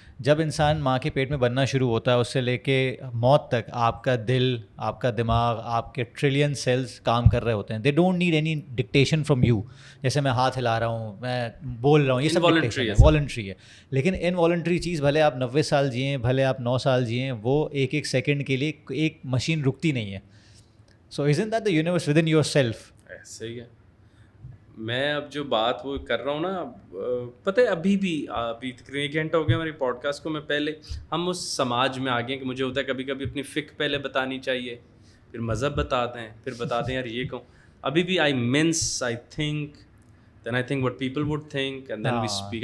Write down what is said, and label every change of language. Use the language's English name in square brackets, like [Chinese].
[Urdu] جب انسان ماں کے پیٹ میں بننا شروع ہوتا ہے اس سے لے کے موت تک آپ کا دل, آپ کا دماغ, آپ کے ٹریلین سیلز کام کر رہے ہوتے ہیں. [English] they don't need any dictation from you, [Urdu] جیسے میں ہاتھ ہلا رہا ہوں, میں بول رہا ہوں, یہ سب والنٹری ہے. لیکن انوالنٹری چیز, بھلے آپ 90 سال جئیں, بھلے آپ 9 سال جئیں, وہ ایک سیکنڈ کے لیے ایک مشین رکتی نہیں ہے. [English] So isn't that the universe within yourself? [Urdu] ایسے ہی ہے. میں اب جو بات وہ کر رہا ہوں نا, پتہ ہے ابھی تقریباً 1 گھنٹہ ہو گیا ہماری پوڈ کاسٹ کو, میں پہلے ہم اس سماج میں آ گئے کہ مجھے ہوتا ہے کبھی کبھی اپنی فکر پہلے بتانی چاہیے, پھر مذہب بتاتے ہیں, پھر بتاتے ہیں یار یہ کہوں. ابھی بھی [English] I think then I think what people would think and then we speak.